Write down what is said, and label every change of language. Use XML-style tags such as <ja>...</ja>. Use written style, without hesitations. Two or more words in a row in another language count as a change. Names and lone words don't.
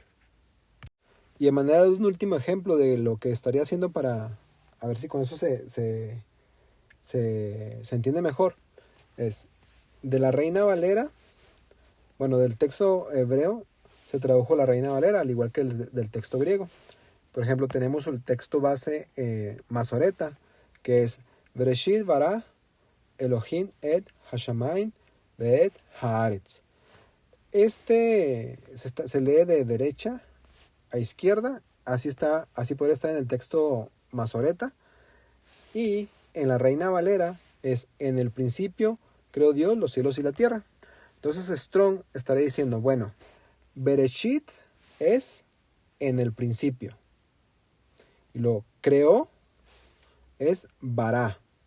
<es>Y de manera de un último ejemplo de lo que estaría haciendo para a ver si con eso se entiende mejor, es de la Reina Valera, bueno, del texto hebreo se tradujo la Reina Valera, al igual que del texto griego. Por ejemplo, tenemos el texto base masoreta, que es</es> <he>Bereshit bara Elohim et hashamayim ve'et haaretz.</he> <es>Se lee de derecha a izquierda, así podría estar en el texto masoreta, y en la Reina Valera es: en el principio creó Dios los cielos y la tierra. Entonces Strong estaría diciendo, bueno, Bereshit es en el principio, y lo creó es Bará.</es>